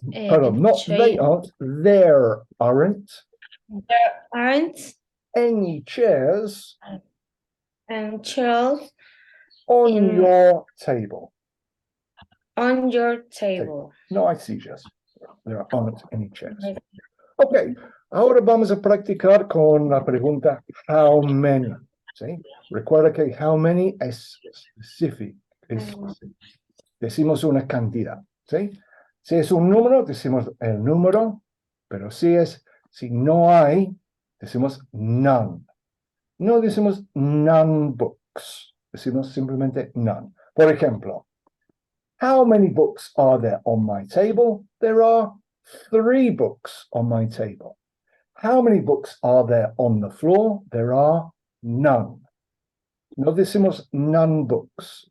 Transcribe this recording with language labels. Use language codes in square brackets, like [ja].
[en] Pardon, not they aren't. There aren't. There aren't any chairs and chairs on your table. On your table. No, I see, Jess. There aren't any chairs. Okay, [es] Ahora vamos a practicar con la pregunta how many. ¿Sí? Recuerda que how many es specific. Decimos una cantidad. ¿Sí? Si es un número, decimos el número, pero si no hay, decimos none. No decimos none books. Decimos simplemente none. Por ejemplo, [en] how many books are there on my table? There are 3 books on my table. How many books are there on the floor? There are none. [es] No decimos none books.